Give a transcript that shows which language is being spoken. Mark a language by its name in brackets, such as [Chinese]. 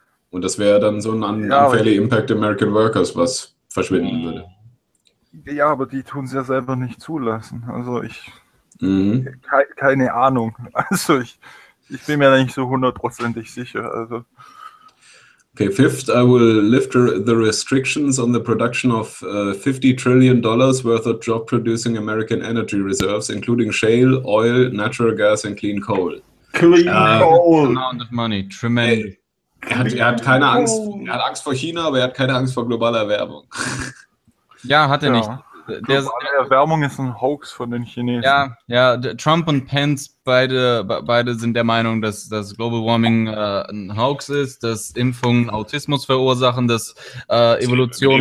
[German] Und das wäre dann so ein [English] unfairly impact American workers, [German] was verschwinden würde. Ja, aber die tun es ja selber nicht zulassen. Also ich... Mhm. Keine Ahnung. Also ich bin mir da nicht so hundertprozentig sicher, also... [English] Okay, fifth, I will lift the restrictions on the production of $50 trillion worth of job-producing American energy reserves, including shale, oil, natural gas and clean coal. Clean coal! Amount of money, tremendous. [German] Er hat keine Angst. Er hat Angst vor China, aber er hat keine Angst vor globaler Erwärmung. Ja, hat er nicht. Globale Erwärmung ist ein Hoax von den Chinesen. Ja, ja, Trump und Pence, beide sind der Meinung, dass Global Warming ein Hoax ist, dass Impfungen Autismus verursachen, dass Evolution...